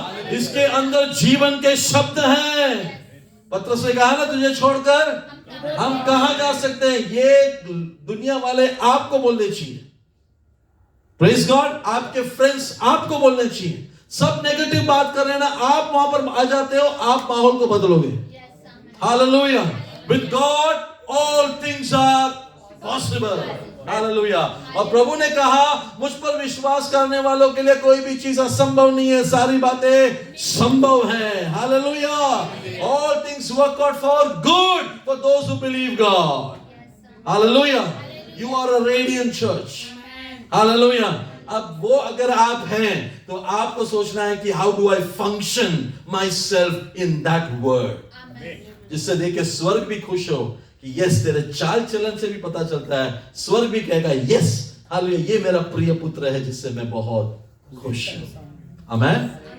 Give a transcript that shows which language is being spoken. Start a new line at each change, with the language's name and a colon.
Hindi: इसके अंदर जीवन के शब्द हैं। पत्रस ने कहा ना, तुझे छोड़कर हम कहां जा सकते हैं? ये दुनिया वाले आपको बोलने चाहिए।
English: Praise God.
Hindi: आपके फ्रेंड्स आपको बोलने चाहिए। सब नेगेटिव बात कर रहे हैं ना, आप वहां पर आ जाते हो, आप माहौल को बदलोगे। Hallelujah.
English: With God all things are possible. Hallelujah.
Hindi: और प्रभु ने कहा, मुझ पर विश्वास करने वालों के लिए कोई भी चीज असंभव नहीं है, सारी बातें संभव हैं। Hallelujah.
English: All things work out for good for those who believe God. Hallelujah. You are a radiant church. Hallelujah.
Hindi: अब वो अगर आप हैं तो आपको सोचना है कि
English: how do I function myself in that word,
Hindi: जिससे देख के स्वर्ग भी खुश हो कि यस, तेरे चाल चलन से भी पता चलता है, स्वर्ग भी कहेगा यस, हालेलुया, ये मेरा प्रिय पुत्र है जिससे मैं बहुत खुश हूं। आमीन।